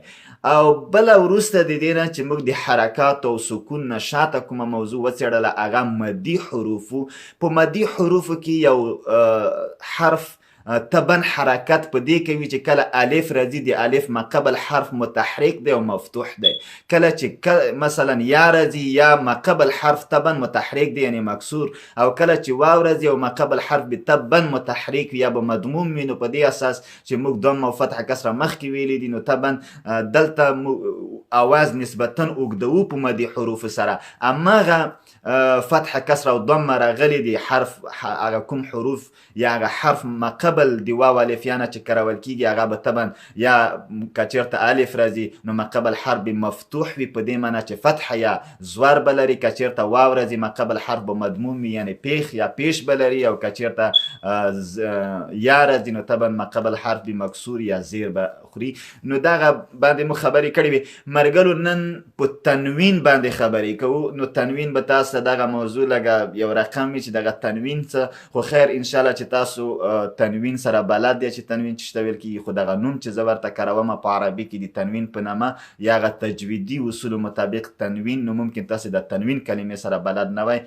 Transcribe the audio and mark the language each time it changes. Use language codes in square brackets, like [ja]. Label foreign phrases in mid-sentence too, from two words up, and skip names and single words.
[ps] او بله وروسته د دې نه چې موږ د حرکات او سکون نه شاته کومه موضوع وڅېړله هغه مدي حروفو. په مدي حروفو کې یو حرف طبعا حرکت په دې کوي چې کله الف راځي د الف ما قبل حرف متحرک دی او مفتوح دی، کله چې مثلا یا راځي یا ما قبل حرف طبعا متحرک دی یعنی مکسور، او کله چې واو راځي او ما قبل حرف به طبعا متحرک یا به مضموم وي. نو په دې اساس چې موږ ضم او فتح کسره مخکې ویلي دي، نو طبعا دلته اواز نسبتا اوږدوو په مدي حروف سره، اماغه فتح کسره او ضم راغلي دي حرف هغه کوم حروف یا هغه حرف ما قبل د واو الف یا نه چې کارول کیږي هغه به طبعا یا که چېرته الف راځي نو ما قبل حرف به مفتوح وي، په دې معنی چې فتح یا زور به لري، که چېرته واو راځي ما قبل حرف به مضموم وي یعنی پیخ یا پیش به لري، او که چېرته یا راځي نو طبعا ما قبل حرف به مکسور یا زیر به خوري. نو دغه باندې مو خبرې کړې وي. مرګلو نن په تنوین باندې خبرې کوو. نو تنوین به تاسو ته دغه موضوع لږه یو رقم وي چې دغه تنوین څه، خو خیر انشاءالله چې تاسو تنوین سره بلد دی چې تنوین چې ته ویل کېږي، خو دغه نوم چې زه ورته کاروم په عربي کې د تنوین په نامه یا هغه تجویدي اصولو مطابق تنوین، نو ممکن تاسو د تنوین کلمې سره بلد نه وای.